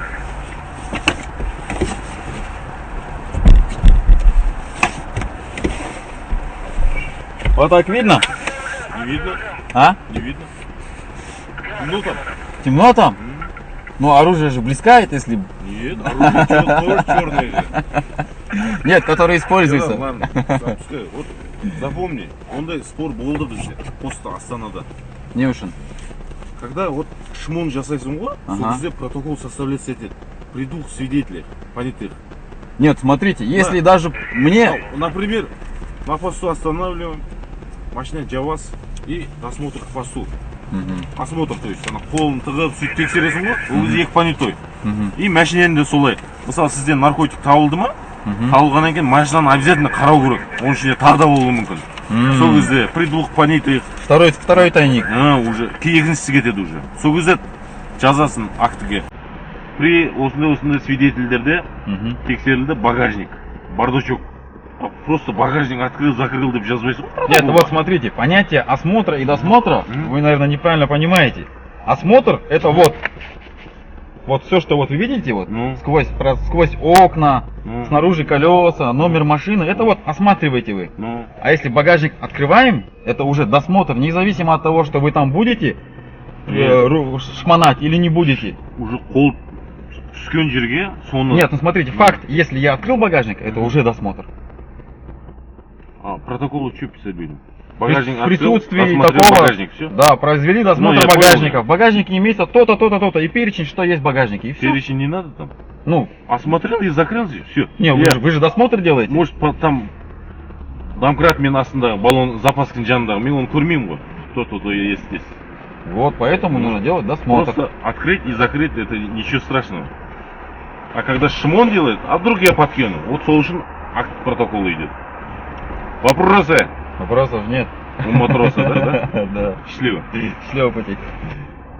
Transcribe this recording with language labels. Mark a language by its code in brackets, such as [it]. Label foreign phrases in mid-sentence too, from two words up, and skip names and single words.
[ru] Вот так видно? Не видно. А? Не видно. Ну там. Темно там? Ну, оружие же блескает, если... Нет, оружие тоже черное же. Нет, который используется. Ладно, запускай. Вот запомни, [kk] ондай спор болды бізде поста Астанада. Не ушин. [ru] Когда вот шмон [kk] жасайсың ғой, сол кезде [ru] протокол составляется этих придух свидетелей, понятых. Нет, смотрите, если даже мне... Например, на посту останавливаем, машина Джаваз, и досмотр к посту. Мгм. Осмотр, то есть [kk] ана қолын тығып сөйтіп тексересің ғой, ол кезде екі понятой. Мгм. И машинаны да солай. Мысалы сізден наркотик табылды ма? Мгм. Табылғаннан кейін машинаны обязательно қарау керек. Оның ішінде тағы да болуы мүмкін. Сол кезде [ru] при двух понятых Второй тайник. [kk] уже екіншісі кетеді уже. Сол кезде жазасын актіге. При осындай свидетельдерде Мгм. тексерілді багажник, бардачок. [ru] Просто багажник открыл, закрыл [kk] деп жазбайсың ғой. [ru] Нет, вот смотрите, понятие осмотра и досмотра вы, наверное, неправильно понимаете. Осмотр это вот все, что вот вы видите, вот Ну. сквозь окна, Ну. снаружи колеса, номер машины, это вот осматриваете вы. Ну, А если багажник открываем, это уже досмотр, независимо от того, что вы там будете шмонать или не будете. [kk] уже қол түскен жерге соны. [ru] Нет, ну смотрите, факт, если я открыл багажник, это уже досмотр. А протоколы что писать будем? То есть Багажник в присутствии осмотрел такого, багажник, все. да, произвели досмотр Ну, я понял. багажника. В багажнике имеется то-то, то-то, то-то и перечень, что есть в багажнике, и все. Перечень не надо там. Ну, Осмотрел и закрыл, все. не, вы же досмотр делаете. Может там [kk] домкрат мен астындағы баллон запаскінің жанындағы мен оны көрмеймін ғой. [ru] То есть здесь. Вот, поэтому нужно делать досмотр. Просто открыть и закрыть это ничего страшного. А когда шмон делает, а вдруг я подкину? Вот [kk] сол үшін [ru] акт протокола идет. Вопросы Вопросов нет. у матроса, да? Да. Счастливо. Счастливого пути.